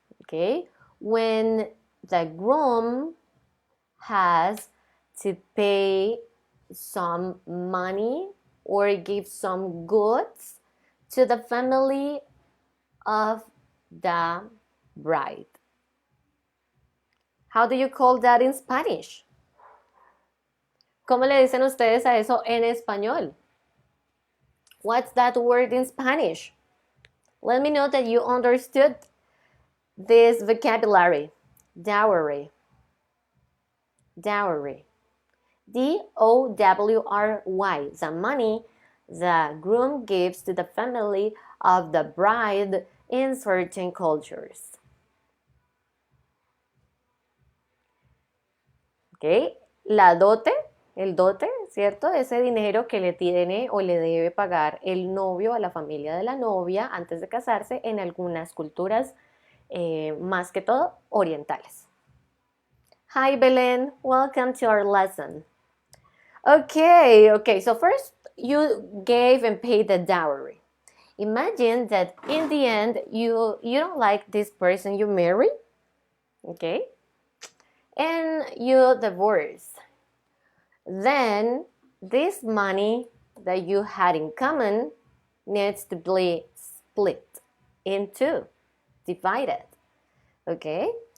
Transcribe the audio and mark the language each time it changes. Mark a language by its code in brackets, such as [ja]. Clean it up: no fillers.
[en] Okay, when the groom has to pay some money or give some goods to the family of the bride. How do you call that in Spanish? [es] ¿Cómo le dicen ustedes a eso en español? [en] What's that word in Spanish? Let me know that you understood this vocabulary. Dowry. Dowry. D-O-W-R-Y. The money the groom gives to the family of the bride in certain cultures. [es] Okay. La dote, el dote, ¿cierto? Ese dinero que le tiene o le debe pagar el novio a la familia de la novia antes de casarse en algunas culturas, más que todo, orientales. [en] Hi, Belén. Welcome to our lesson. Okay, so first you gave and paid the dowry. Imagine that in the end you don't like this person you marry, okay? And you divorce. Then this money that you had in common needs to be split in two, divided, okay?